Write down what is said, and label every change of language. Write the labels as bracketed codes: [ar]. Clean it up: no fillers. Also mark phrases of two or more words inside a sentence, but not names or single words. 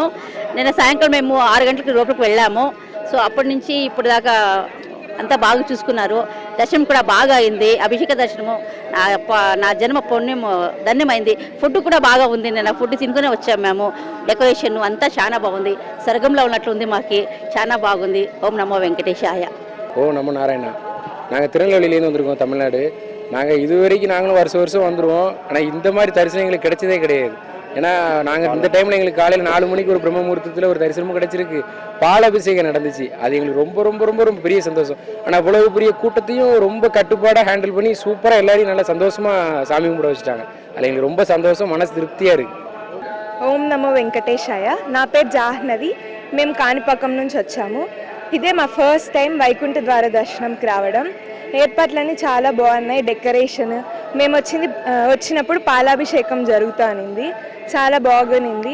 [te] నిన్న సాయంకాలం మేము 6 గంటలకు లోపలికి వెళ్ళాము. సో అప్పటి నుంచి ఇప్పుడు దాకా అంతా బాగా చూసుకున్నారు. దర్శనం కూడా బాగా అయింది. అభిషేక దర్శనము నా జన్మ పుణ్యం ధన్యమైంది. ఫుడ్ కూడా బాగా ఉంది. నేను ఫుడ్ తినుకునే వచ్చాము మేము. డెకరేషన్ అంతా చాలా బాగుంది. స్వర్గంలో ఉన్నట్లుంది. మాకు చాలా బాగుంది. ఓం నమో వెంకటేశాయ. [ta] ஓம் நமோ நாராயணா. நாங்கள் திருநெல்வேலியிலேருந்து வந்திருக்கோம், தமிழ்நாடு. நாங்கள் இதுவரைக்கும் நாங்களும் வருஷம் வந்துடுவோம். ஆனால் இந்த மாதிரி தரிசனம் எங்களுக்கு கிடைச்சதே கிடையாது. ஏன்னா நாங்கள் இந்த டைமில் எங்களுக்கு காலையில் 4 மணிக்கு ஒரு பிரம்ம முகூர்த்தத்தில் ஒரு தரிசனமும் கிடைச்சிருக்கு. பாலாபிஷேகம் நடந்துச்சு. அது எங்களுக்கு ரொம்ப ரொம்ப ரொம்ப ரொம்ப பெரிய சந்தோஷம். ஆனால் அவ்வளவு பெரிய கூட்டத்தையும் ரொம்ப கட்டுப்பாடாக ஹேண்டில் பண்ணி சூப்பராக எல்லாரையும் நல்லா சந்தோஷமாக சாமி கும்பிட வச்சுட்டாங்க. அது எங்களுக்கு ரொம்ப சந்தோஷம், மனசு திருப்தியாக இருக்குது. [te] ఓం నమో వెంకటేశాయ. నా పేరు జాహ్నవి. మేము కాణిపాకం నుంచి వచ్చాము. ఇదే మా [en] first time [te] వైకుంఠ ద్వార దర్శనంకి రావడం. ఏర్పాట్లన్నీ చాలా బాగున్నాయి. డెకరేషన్, మేము వచ్చినప్పుడు పాలాభిషేకం జరుగుతానింది, చాలా బాగునింది.